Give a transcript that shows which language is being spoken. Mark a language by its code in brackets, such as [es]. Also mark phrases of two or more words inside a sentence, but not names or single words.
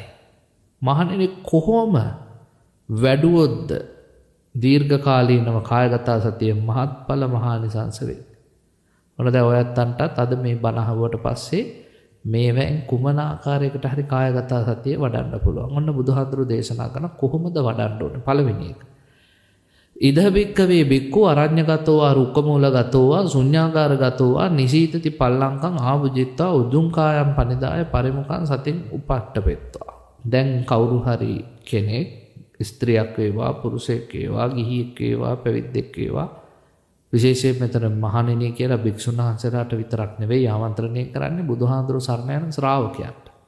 [si] මහණෙනි, කොහොම වැඩුවොත්ද දීර්ඝ කාලීනව කායගත සතිය මහත්ඵල මහානිසංස වේ? ඔන්න දැන් ඔයත්තන්ටත් අද මේ බණ අහුවට පස්සේ මේවෙන් කුමන ආකාරයකට හරි කායගත සතිය වඩන්න පුළුවන්. ඔන්න බුදුහාඳුරු දේශනා කරන කොහොමද වඩන්න ඕනේ? පළවෙනි එක. [pi] ඉද බික්කවේ බික්කු අරඤ්‍යගතෝ රුක්කමූලගතෝ ශුඤ්ඤාගාරගතෝ නිසීතති පල්ලංකං ආභුජිත්වා උජුංකායම් පනිදාය පරිමුඛං සතින් උපට්ඨපෙත්වා. [si] දැන් කවුරු හරි කෙනෙක් ස්ත්‍රියක් වේවා, පුරුෂයෙක් වේවා, ගිහියෙක් වේවා, පැවිද්දෙක් වේවා, විශේෂයෙන් මෙතන මහණෙනි කියලා භික්ෂුන් වහන්සේලාට විතරක් නෙවෙයි ආමන්ත්‍රණය කරන්නේ බුදුහාඳුරු සරණ යන ශ්‍රාවකයන්ට.